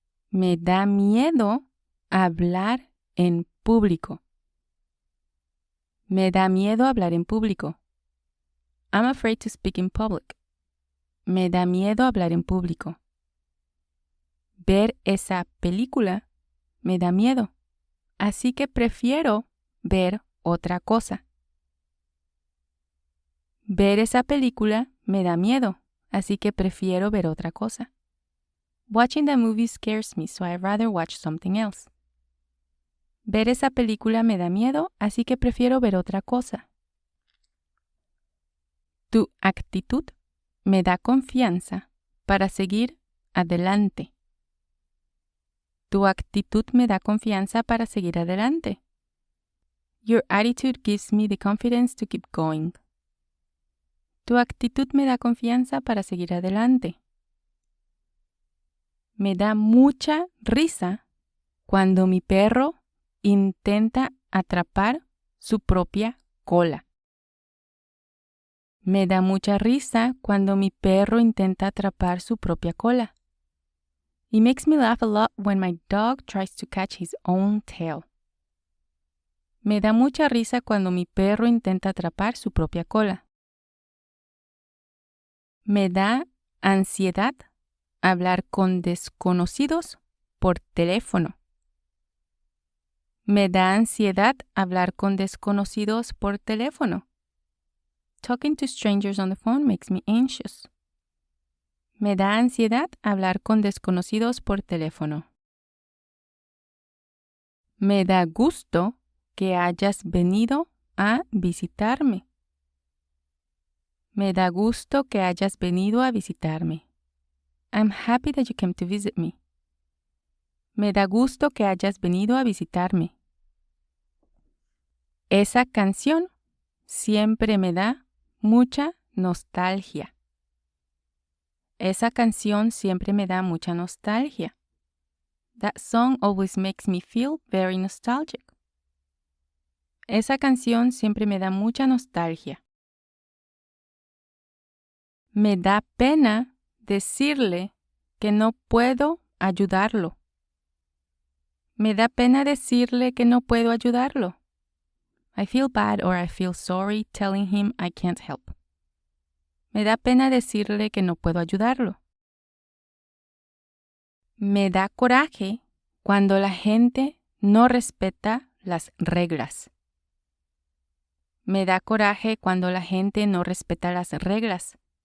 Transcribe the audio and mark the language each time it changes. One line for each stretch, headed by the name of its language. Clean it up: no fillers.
Spanish: Me da miedo hablar en público. Me da miedo hablar en público.
English: I'm afraid to speak in public.
Spanish: Me da miedo hablar en público. Ver esa película me da miedo, así que prefiero ver otra cosa. Ver esa película me da miedo, así que prefiero ver otra cosa.
English: Watching the movie scares me, so I'd rather watch something else.
Spanish: Ver esa película me da miedo, así que prefiero ver otra cosa. Tu actitud me da confianza para seguir adelante. Tu actitud me da confianza para seguir adelante.
English: Your attitude gives me the confidence to keep going.
Spanish: Tu actitud me da confianza para seguir adelante. Me da mucha risa cuando mi perro intenta atrapar su propia cola. Me da mucha risa cuando mi perro intenta atrapar su propia cola.
English: It makes me laugh a lot when my dog tries to catch his own tail.
Spanish: Me da mucha risa cuando mi perro intenta atrapar su propia cola. Me da ansiedad hablar con desconocidos por teléfono. Me da ansiedad hablar con desconocidos por teléfono.
English: Talking to strangers on the phone makes me anxious.
Spanish: Me da ansiedad hablar con desconocidos por teléfono. Me da gusto que hayas venido a visitarme. Me da gusto que hayas venido a visitarme.
English: I'm happy that you came to visit me.
Spanish: Me da gusto que hayas venido a visitarme. Esa canción siempre me da mucha nostalgia. Esa canción siempre me da mucha nostalgia.
English: That song always makes me feel very nostalgic.
Spanish: Esa canción siempre me da mucha nostalgia. Me da pena decirle que no puedo ayudarlo. Me da pena decirle que no puedo ayudarlo.
English: I feel bad or I feel sorry telling him I can't help.
Spanish: Me da pena decirle que no puedo ayudarlo. Me da coraje cuando la gente no respeta las reglas. Me da coraje cuando la gente no respeta las reglas.